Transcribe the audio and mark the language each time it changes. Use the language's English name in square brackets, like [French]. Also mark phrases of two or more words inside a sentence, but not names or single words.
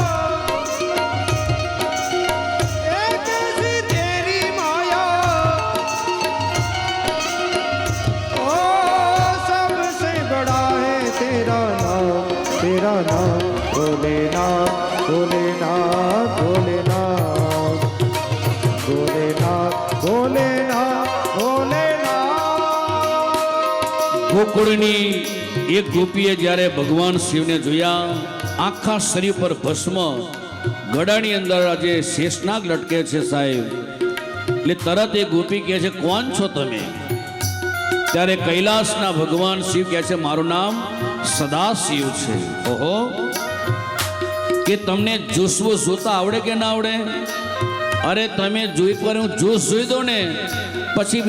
[Hindi] एक ऐसी तेरी माया ओ सबसे बड़ा है तेरा नाम भोलेनाथ भोलेनाथ भोलेनाथ भोलेनाथ भोलेनाथ भोलेनाथ [Gujarati] ગોકુળની એક ગોપીએ જ્યારે ભગવાન શિવને જોયા આખા શરીર પર ભસ્મ ગળાની અંદર આજે શેષનાગ લટકે છે સાહેબ એટલે તરત એ ગોપી કહે છે કોણ છો તમે ત્યારે કૈલાસના ભગવાન શિવ કહે છે મારું નામ સદાશિવ છે ઓહો કે તમને જોશવો જોતા આવડે કે ના આવડે અરે તમે જોઈ પર હું જોશ જોઈ દો ને પછી